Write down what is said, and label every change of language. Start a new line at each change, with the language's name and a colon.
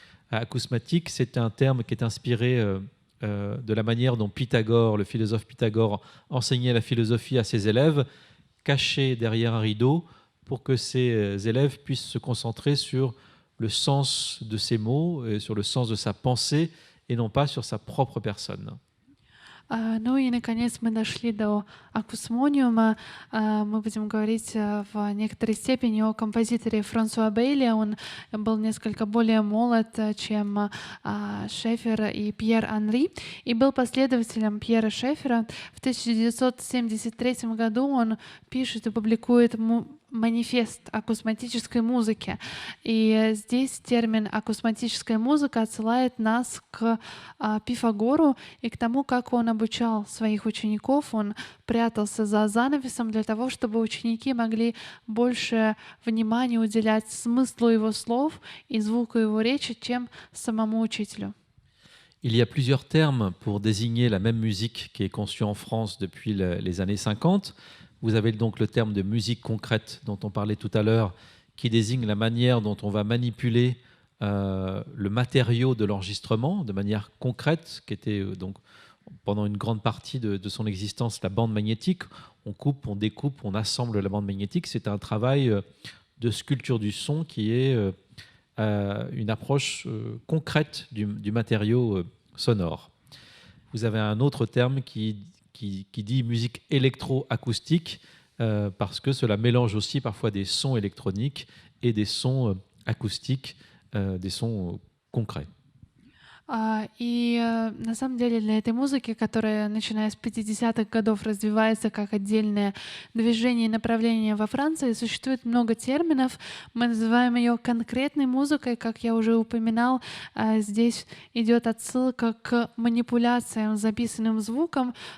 French: Acousmatique, c'est un terme qui est inspiré de la manière dont Pythagore, le philosophe Pythagore, enseignait la philosophie à ses élèves, caché derrière un rideau pour que ses élèves puissent se concentrer sur le sens de ses mots, et sur le sens de sa pensée, et non pas sur sa propre personne.
Russian: Ну и, наконец, мы дошли до акусмониума. Мы будем говорить в некоторой степени о композиторе Франсуа Бейли. Он был несколько более молод, чем Шефер и Пьер Анри, и был последователем Пьера Шефера. В 1973 году он пишет и публикует манифест акусматической музыки. И здесь термин акусматическая музыка отсылает нас к Пифагору и к тому, как он обучал своих учеников. Он прятался за занавесом для того, чтобы ученики могли больше внимания уделять смыслу его слов и звуку его речи, чем самому учителю.
French: Il y a plusieurs termes pour désigner la même musique qui est conçue en France depuis les années 50. Vous avez donc le terme de musique concrète dont on parlait tout à l'heure, qui désigne la manière dont on va manipuler le matériau de l'enregistrement de manière concrète, qui était donc pendant une grande partie de son existence la bande magnétique. On coupe, on découpe, on assemble la bande magnétique. C'est un travail de sculpture du son qui est une approche concrète du matériau sonore. Vous avez un autre terme qui dit musique électroacoustique, parce que cela mélange aussi parfois des sons électroniques et des sons acoustiques, des sons concrets.
Russian: И на самом деле для этой музыки, которая, начиная с 50-х годов, развивается как отдельное движение и направление во Франции, существует много терминов. Мы называем ее конкретной музыкой, как я уже упоминал. Здесь идет отсылка к манипуляциям с записанным звуком.